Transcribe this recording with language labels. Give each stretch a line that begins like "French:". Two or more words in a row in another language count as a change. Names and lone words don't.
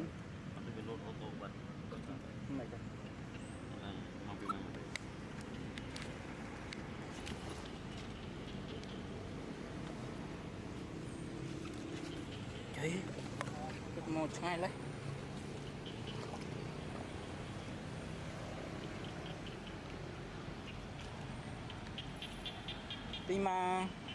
Thai: มันเป็นรถออโต้บัส
Vietnamese: này cơ
Thai: มองไปมองไป
Vietnamese: chị một ngày lấy tí mà